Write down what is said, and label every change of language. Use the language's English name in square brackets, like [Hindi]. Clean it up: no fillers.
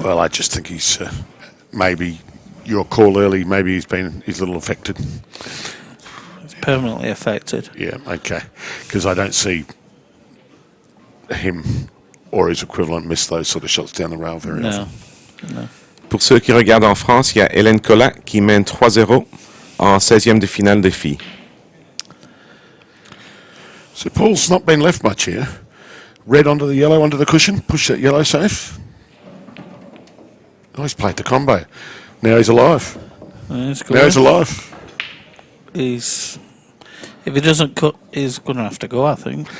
[English] Well, I just think he's maybe your call early. Maybe he's a little affected. It's permanently affected. Yeah, okay. Because I don't see him or his equivalent miss those sort of shots down the rail very often. No. [French] Pour ceux qui regardent en France, il y a Hélène Clack qui mène 3-0 en 16e de finale des filles. [English] So Paul's not been left much here. Red onto the yellow, onto the cushion. Push that yellow safe. Oh, he's played the combo. Now he's alive. He's Now he's alive. If he doesn't cut, he's going to have to go, I think.